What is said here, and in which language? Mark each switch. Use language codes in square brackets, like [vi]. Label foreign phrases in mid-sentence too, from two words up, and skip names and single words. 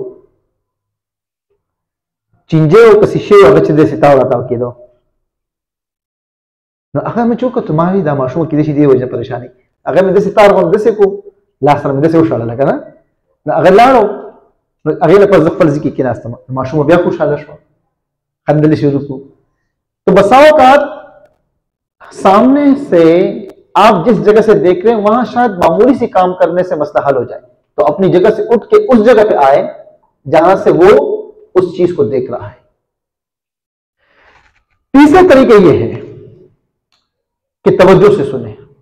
[ps] چینجی او که شیشې و هغه چې داسې تاو راتاو کېدو نو هغه مې چې وکتل ما وی دا ماشوم کېدای شي دې وجه پریشاني هغه مې داسې تار غوندې داسې کو لاس سره مې داسې وشړله که نه نو هغه لاړو هغې لپاره زه خپل ځای کې کېناستم ماشوم بیا خوشحاله شوه خندل شروع کړو. [ur] تو بسا اوقات سامنے سے آپ جس جگہ سے دیکھ رہے ہیں وہاں شاید معمولی سی کام کرنے سے مسئلہ حل ہو جائے، تو اپنی جگہ سے اٹھ کے اس جگہ پہ آئے جہاں سے وہ اس چیز کو دیکھ رہا ہے. تیسرا طریقہ یہ ہے کہ توجہ سے سنے.